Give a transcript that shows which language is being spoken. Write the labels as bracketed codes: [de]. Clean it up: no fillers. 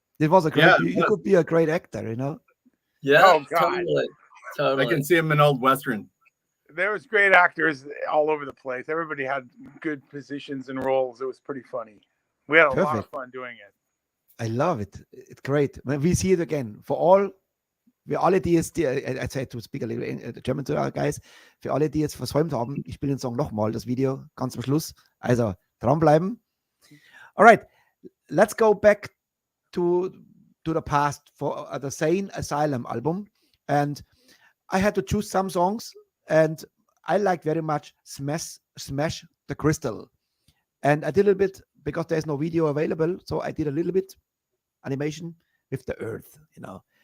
[en] It was a great, you could be a great actor, you know. Yeah, Oh, God. Totally. I can see him in old Western. There was great actors all over the place. Everybody had good positions and roles. It was pretty funny. We had a lot of fun doing it. I love it. It's great. When we see it again, for all, [de] wir alle, die jetzt, [en] I tried to speak a little German to our guys, [de] für alle, die jetzt versäumt haben, ich spiele den Song nochmal, das Video, ganz am Schluss. Also, dranbleiben. [en] All right, let's go back to the past for the Szene Asylum album. And I had to choose some songs, and I liked very much Smash the Crystal. And I did a little bit, because there's no video available, so I did a little bit animation with the earth, you know.